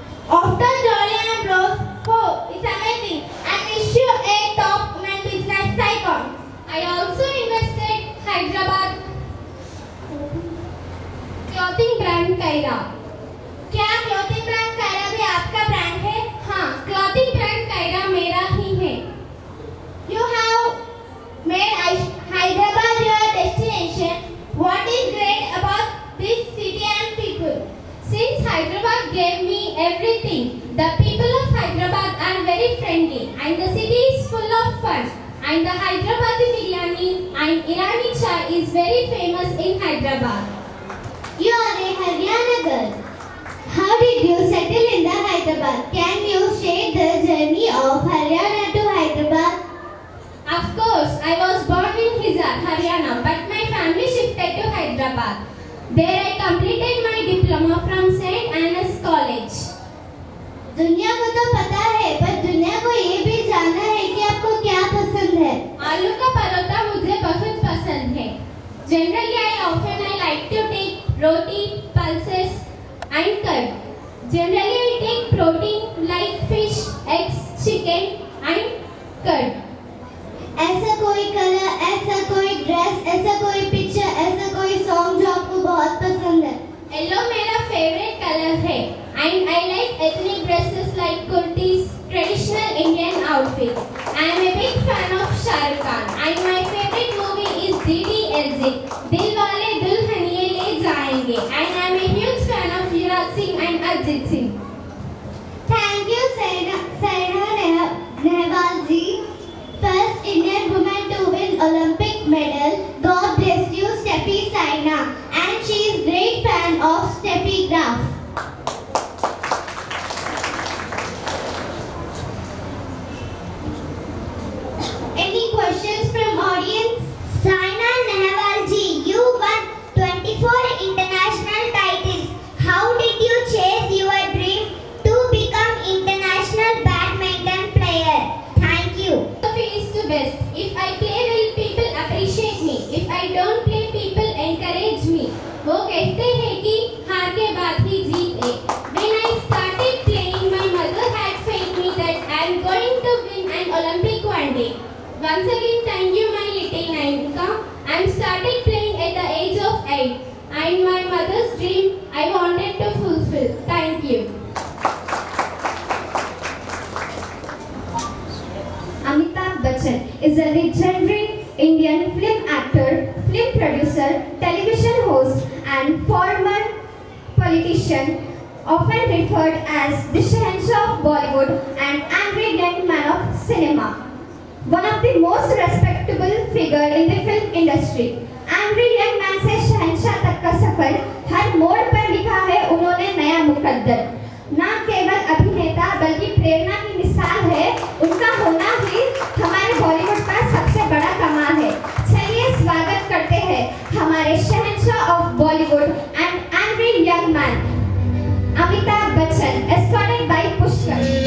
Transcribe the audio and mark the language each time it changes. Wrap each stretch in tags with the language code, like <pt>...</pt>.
<en>After Jolly and Bros, oh, it's amazing, and issue a top women business icon. I also invested Hyderabad clothing brand Kaira.</en> <hi>क्या clothing brand Kaira भी आपका brand है? हाँ, clothing brand Kaira मेरा ही है.</hi> <en>You have made Hyderabad your destination. What is great about this city and people? Since Hyderabad gave me everything, the people of Hyderabad are very friendly and the city is full of fun. And the Hyderabadi biryani and Irani chai is very famous in Hyderabad. You are a Haryana girl. How did you settle in the Hyderabad? Can you share the journey of Haryana to Hyderabad? Of course, I was born in Hisar, Haryana, but my family shifted to Hyderabad. There I completed my diploma from St. Anna's College.</en> <hi>दुनिया को तो पता है, पर दुनिया को ये भी जानना है कि आपको क्या पसंद है. आलू का परोठा मुझे बहुत पसंद है.</hi> <en>Generally, I like to take roti, pulses and curd. Generally, I take protein like fish, eggs, chicken and curd.</en> <hi>ऐसा कोई कलर, ऐसा कोई ड्रेस, ऐसा कोई पिक्चर, ऐसा कोई सॉन्ग जो आपको बहुत पसंद है. Yellow मेरा favorite color है. I</hi> <en>and I like ethnic dresses like kurtis, traditional Indian outfits. I am a big fan of Shah Rukh Khan and my favorite movie is DDLJ, Dilwale Dulhaniya Le Jayenge, and I am a huge fan of Yuvraj Singh and Arjit Singh. Thank you, Saina Nehwal ji, first Indian woman to win Olympic medal. God bless you, Steffi Saina, and she is great fan of Steffi Graf. Any questions from audience? Saina Nehwal ji, you won 24 international titles. How did you chase your dream to become international badminton player? Thank you. Philosophy is the best. If I play well, people appreciate me. If I don't play, people encourage me.</en> <hi>वो कहते हैं कि हार के बाद ही जीत है.</hi> <en>When I started playing, my mother had faith me that I am going to win an Olympic one day. Once again, thank you, my little Nainka. I started playing at the age of 8, and my mother's dream I wanted to fulfill. Thank you. Amitabh Bachchan is a legendary Indian film actor, film producer, television host, and former politician, often referred as the Shahanshah of Bollywood and angry young man of cinema. One of the most respectable figure in the film industry. Angry young man</en> <hi>से शहंशाह तक का सफर हर मोड़ पर लिखा है उन्होंने नया मुकद्दर. न केवल अभिनेता बल्कि प्रेरणा की मिसाल है. उनका होना ही हमारे बॉलीवुड का सबसे बड़ा कमाल है. चलिए स्वागत करते हैं हमारे शहंशाह</hi> <en>of Bollywood and angry young man</en> <hi>Amitabh Bachchan,</hi> <en>escorted by</en> <hi>Pushkar.</hi>